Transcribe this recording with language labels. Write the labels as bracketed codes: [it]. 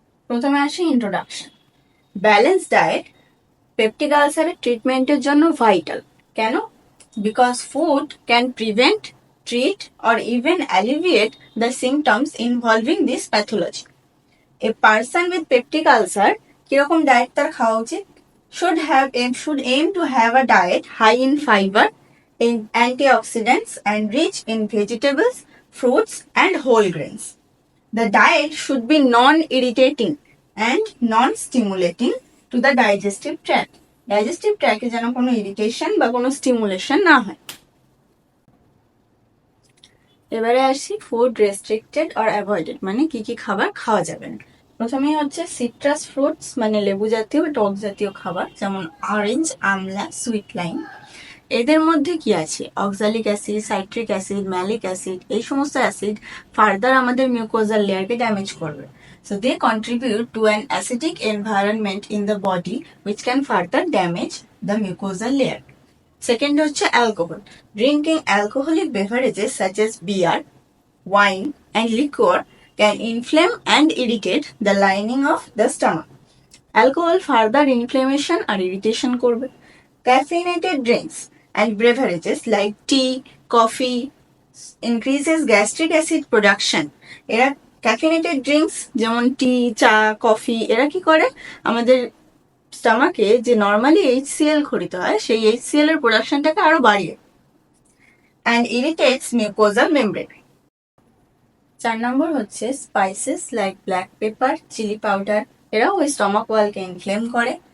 [bn] প্রথমে আসি introduction. Balance diet peptic আলসারের ট্রিটমেন্টের জন্য ভাইটাল। কেন? [en] Because food can prevent, treat or even alleviate the symptoms involving this pathology. A person with peptic ulcer [bn] কিরকম diet তার খাওয়া উচিত? [en] should aim to have a diet high in fiber, in antioxidants and rich in vegetables, fruits and whole grains. The diet should be non-irritating and non-stimulating to the digestive tract. [bn] Digestive tract যেন কোনো irritation বা কোনো stimulation না হয়। এবারে আসি [en] food restricted or avoided, [bn] মানে কি কি খাবার খাওয়া যাবে না। প্রথমেই হচ্ছে সিট্রাস ফ্রুটস, মানে লেবু জাতীয় টক জাতীয় খাবার, যেমন অরেঞ্জ, আমলা, সুইট লাইম। এদের মধ্যে কি আছে? Oxalic acid, citric acid, malic acid, এই সমস্ত অ্যাসিড ফার্দার আমাদের মিউকোজাল লেয়ারকে ড্যামেজ করবে। [en] So they contribute to an acidic environment in the body which can further damage the mucosal layer. Second [bn] হচ্ছে [en] alcohol. Drinking alcoholic beverages such as beer, wine and liquor can inflame and irritate the lining of the stomach. Alcohol further inflammation or irritation [bn] করবে। [en] Caffeinated drinks and beverages like tea, coffee increases gastric acid production. [bn] এরা caffeinated drinks যেমন টি, চা, coffee, এরা কি করে আমাদের স্টমাকে যে normally HCL খরিত হয়, সেই এইচসিএল এর প্রোডাকশনটাকে আরো বাড়িয়ে [en] And irritates mucosal membrane. [bn] 4 নম্বর হচ্ছে [en] spices like black pepper, [bn] chilli powder, এরাও ওই স্টমাক ওয়ালকে ইনফ্লেম করে।